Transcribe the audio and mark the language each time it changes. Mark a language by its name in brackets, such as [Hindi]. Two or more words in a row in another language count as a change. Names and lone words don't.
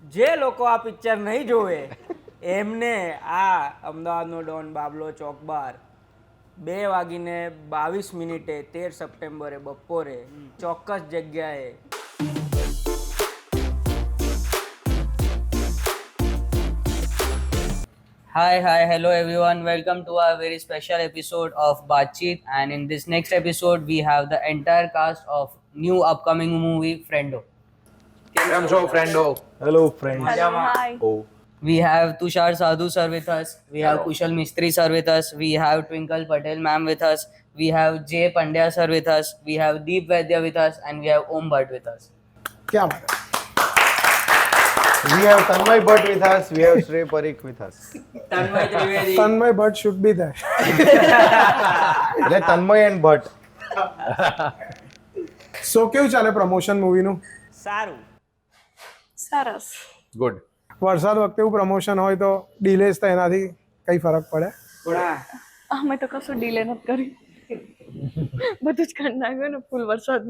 [Gujarati] જે લોકો આ પિક્ચર નહીં જોવે એમને આ અમદાવાદનો ડોન બાબલો ચોક બાર 2:22 13 સપ્ટેમ્બરે બપોરે ચોક્કસ જગ્યાએ [English] Hi, hello everyone. Welcome to our very special episode of Baatcheet. And in this next episode, we have the entire cast of new upcoming movie Friendo. [Gujarati] કેમ છો ફ્રેન્ડો? [English] Hello friends. Hello, hi. Oh, We have Tushar Sadhu sir with us. We have Hello. Kushal Mistry sir with us. We have Twinkle Patel ma'am with us. We have Jay Pandya sir with us. We have Deep Vaidya with us, and we have Om Bhatt with us. [Hindi] क्या बात है? [English] We have Tanmay Bhatt with us. We have Shrey Parikh with us. Tanmay Trivedi. Tanmay Bhatt should be there. [Gujarati] એટલે તન્મય એન્ડ ભટ્ટ. સો કેવું ચાલે પ્રમોશન મૂવીનું? સારું. સરસ. ગુડ. વરસાદ વખતે એવું પ્રમોશન હોય તો ડિલેસ થાય એનાથી કઈ ફરક પડે? અમે તો કશું ડીલે નથી કર્યું, બધું જ કરી નાખ્યું ને ફૂલ વરસાદનું.